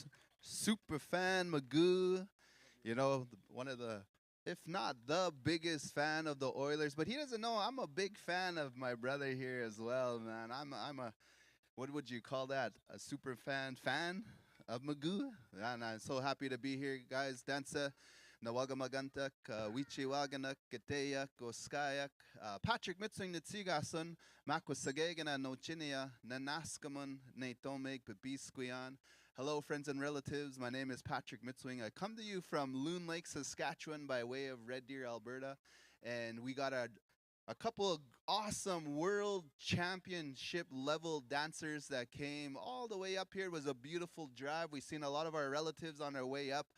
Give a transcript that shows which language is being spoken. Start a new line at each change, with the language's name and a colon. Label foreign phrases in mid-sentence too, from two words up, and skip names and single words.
English: Super fan Magoo, you know, one of the, if not the biggest fan of the Oilers, but he doesn't know I'm a big fan of my brother here as well, man. I'm a, what would you call that? A super fan of Magoo? And I'm so happy to be here, guys.
Cree: Dansa, Nawagamagantak, Wichiwaganak, Gateyak, Oskayak, Patrick Mitzing Nitsigasun, Makwasagagana, Nochinia, Nanaskamun, Natomeg, Babisquian.
English: Hello, friends and relatives. My name is Patrick Mitzwing. I come to you from Loon Lake, Saskatchewan by way of Red Deer, Alberta. And we got a couple of awesome world championship level dancers that came all the way up here. It was a beautiful drive. We seen a lot of our relatives on our way up.